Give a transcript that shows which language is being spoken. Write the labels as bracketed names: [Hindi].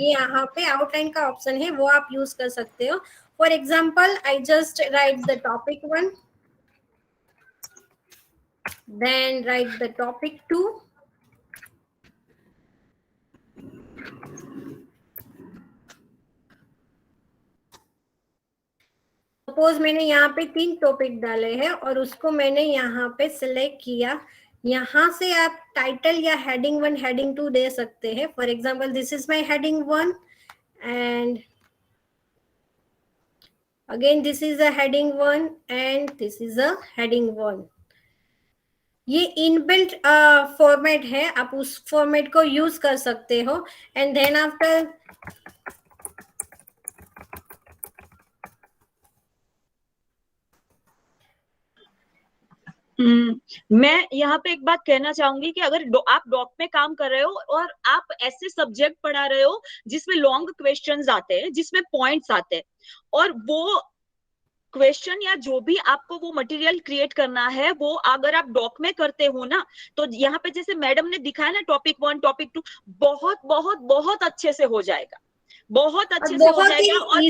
[Hindi] ये यहाँ पे आउटलाइन का ऑप्शन है, वो आप यूज कर सकते हो. [English] For example, I just write the topic 1, then write the topic 2, [Hindi] suppose मैंने यहाँ पे 3 टॉपिक डाले हैं और उसको मैंने यहाँ पे सिलेक्ट किया. यहाँ से आप टाइटल या हेडिंग 1 हेडिंग 2 दे सकते हैं. [English] For example this is my heading 1 and again this is a heading 1 and this is a heading 1. [Hindi] ये इनबिल्ट फॉर्मेट है, आप उस फॉर्मेट को यूज कर सकते हो. [English] and then after [Hindi] मैं यहाँ पे एक बात कहना चाहूंगी कि अगर आप डॉक में काम कर रहे हो और आप ऐसे सब्जेक्ट पढ़ा रहे हो जिसमें लॉन्ग क्वेश्चंस आते हैं, जिसमें पॉइंट्स आते हैं, और वो क्वेश्चन या जो भी आपको वो मटेरियल क्रिएट करना है वो अगर आप डॉक में करते हो ना, तो यहाँ पे जैसे मैडम ने दिखाया ना टॉपिक 1 टॉपिक 2, बहुत बहुत बहुत अच्छे से हो जाएगा, बहुत अच्छे से हो जाएगा और